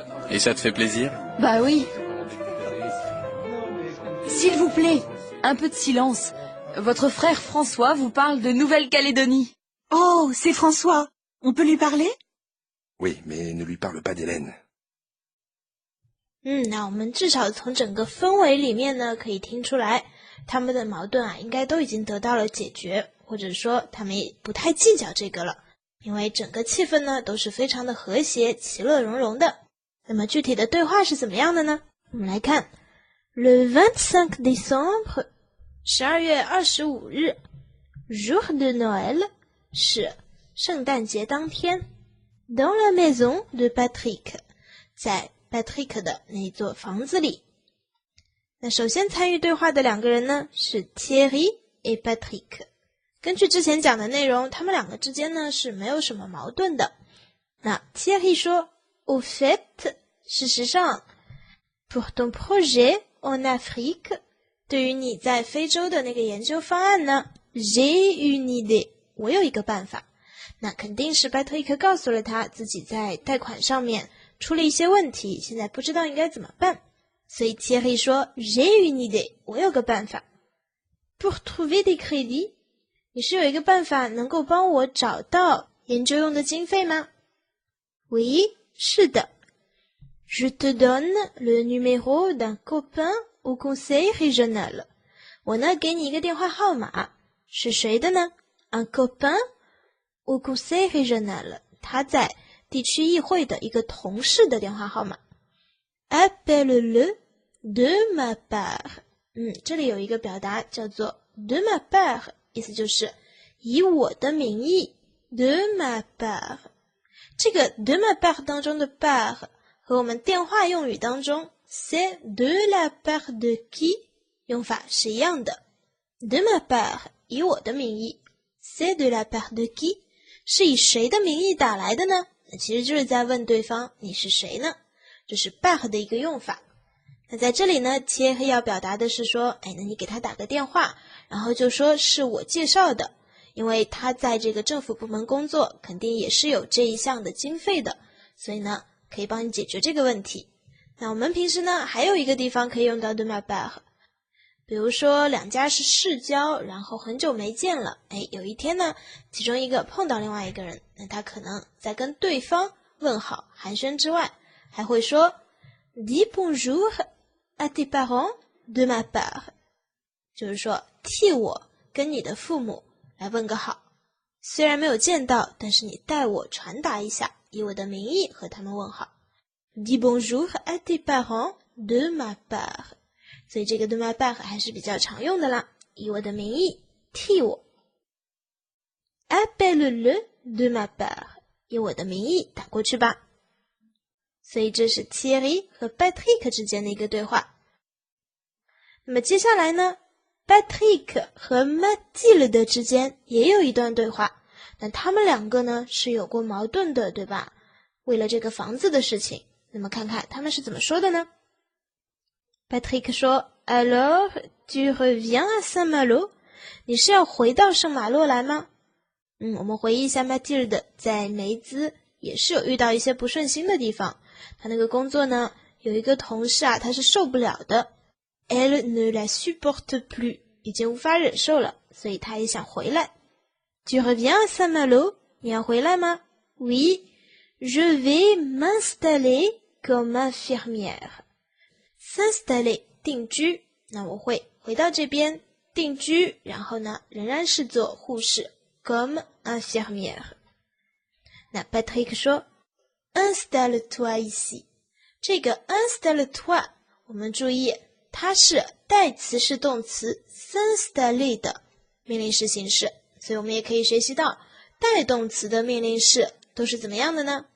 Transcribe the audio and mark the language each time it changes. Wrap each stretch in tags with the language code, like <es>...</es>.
<fr>Et ça te fait plaisir? Bah oui. S'il vous plaît, un peu de silence. Votre frère François vous parle de Nouvelle-Calédonie. Oh, c'est François. On peut lui parler? Oui, mais ne lui parle pas d'Hélène.</fr> <zh>那我们至少从整个氛围里面呢，可以听出来，他们的矛盾应该都已经得到了解决，或者说他们也不太计较这个了，因为整个气氛呢都是非常的和谐、其乐融融的。那么具体的对话是怎么样的呢？我们来看</zh> <fr>Le 25 décembre</fr> <zh>12月25日</zh> <fr>Jour de Noël</fr> <zh>是圣诞节当天</zh> <fr>Dans la maison de Patrick</fr> <zh>在 Patrick 的那座房子里。那首先参与对话的两个人呢是 Thierry et Patrick。根据之前讲的内容，他们两个之间呢是没有什么矛盾的。那 Thierry 说</zh> <fr>Au fait</fr> <zh>事实上</zh> <fr>Pour ton projet en Afrique</fr> <zh>对于你在非洲的那个研究方案呢</zh> <fr>J'ai une idée</fr> <zh>我有一个办法。那肯定是 Patrick 告诉了他自己在贷款上面出了一些问题，现在不知道应该怎么办。所以 Thierry 说</zh> <fr>J'ai une idée</fr> <zh>我有个办法。</zh> <fr>Pour trouver des crédits</fr> <zh>你是有一个办法能够帮我找到研究用的经费吗？</zh> <fr>Oui</fr> <zh>是的。</zh> <fr>Je te donne le numéro d'un copain au conseil régional</fr> <zh>我呢给你一个电话号码，是谁的呢？</zh> <fr>Un copain au conseil régional</fr> <zh>他在地区议会的一个同事的电话号码。</zh> <fr>Appelle-le de ma part</fr> <zh>这里有一个表达叫做 de ma part 意思就是以我的名义 de ma part 这个 de ma part 当中的 part 和我们电话用语当中</zh> <fr>c'est de la part de qui</fr> <zh>用法是一样的。 de ma part 以我的名义</zh> <fr>c'est de la part de qui</fr> <zh>是以谁的名义打来的呢？那其实就是在问对方你是谁呢？这是 part 的一个用法。那在这里呢，切黑要表达的是说，那你给他打个电话，然后就说是我介绍的，因为他在这个政府部门工作，肯定也是有这一项的经费的，所以呢，可以帮你解决这个问题。那我们平时呢，还有一个地方可以用到 de ma part， 比如说两家是世交，然后很久没见了，有一天呢，其中一个碰到另外一个人，那他可能在跟对方问好寒暄之外，还会说</zh> <fr>Dis bonjour à tes parents de ma part</fr> <zh>就是说替我跟你的父母来问个好，虽然没有见到，但是你代我传达一下，以我的名义和他们问好。</zh> <fr>Dis bonjour à tes parents de ma part</fr> <zh>所以这个 de ma part 还是比较常用的啦，以我的名义替我。</zh> <fr>Appelle-le de ma part</fr> <zh>以我的名义打过去吧。所以这是 Thierry 和 Patrick 之间的一个对话。那么接下来呢， Patrick 和 Mathilde 之间也有一段对话，那他们两个呢是有过矛盾的，对吧？为了这个房子的事情，那么看看他们是怎么说的呢？</zh> <fr>Patrick 说 Alors, tu reviens à Saint-Malo?</fr> <zh>你是要回到圣马洛来吗？我们回忆一下 Mathilde 在梅兹也是有遇到一些不顺心的地方，他那个工作呢有一个同事啊，他是受不了的，</zh> <fr>Elle ne la supporte plus，</fr> <zh>已经无法忍受了，所以他也想回来。</zh> <fr>Tu reviens à Saint-Malo?</fr> <zh>你要回来吗？</zh> <fr>Oui, je vais m'installer comme infirmière.</fr> <zh>S'installer 定居，那我会回到这边定居，然后呢仍然是做护士</zh> <fr>comme infirmière。</fr> <zh>那 Patrick 说</zh> <fr>Installe-toi ici，</fr> <zh>这个 Installe-toi 我们注意它是代词是动词 s'installer 的命令式形式，所以我们也可以学习到带动词的命令式都是怎么样的呢？</zh>